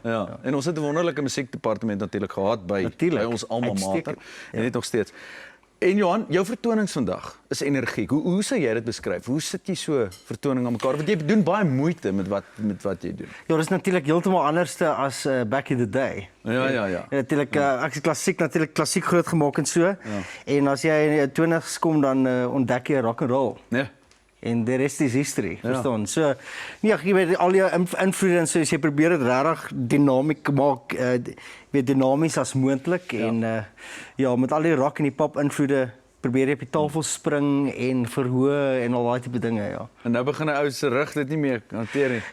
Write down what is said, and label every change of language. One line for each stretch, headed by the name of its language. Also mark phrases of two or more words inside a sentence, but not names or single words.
Afrikaans: Ja, en ons het 'n wonderlike musiekdepartement natuurlik gehad by ons alma mater. En dit nog steeds. En Johan, jou vertonings vandag is energiek. Hoe sou jy dit beskryf? Hoe sit jy so vertoning aan mekaar? Want jy doen baie moeite met wat jy doen. Ja, dit is natuurlik heeltemal anderste as
English: back in the day.
Afrikaans: Ja. Natuurlik ek het klassiek groot gemaak en so. Ja. En as jy in die 20's kom dan ontdek jy
English: rock and roll.
Afrikaans: Ja.
English: En the rest is history,
Afrikaans: verstaan? So, nee, jy weet al jou invloede en so, jy probeer dit regtig dinamiek maak, weet dinamies as moontlik en ja, met al die rock en die pop invloede probeer jy op die tafel spring en verhoog en al daai tipe dinge, ja. En nou begin 'n ou se rug dit nie meer hanteer nie.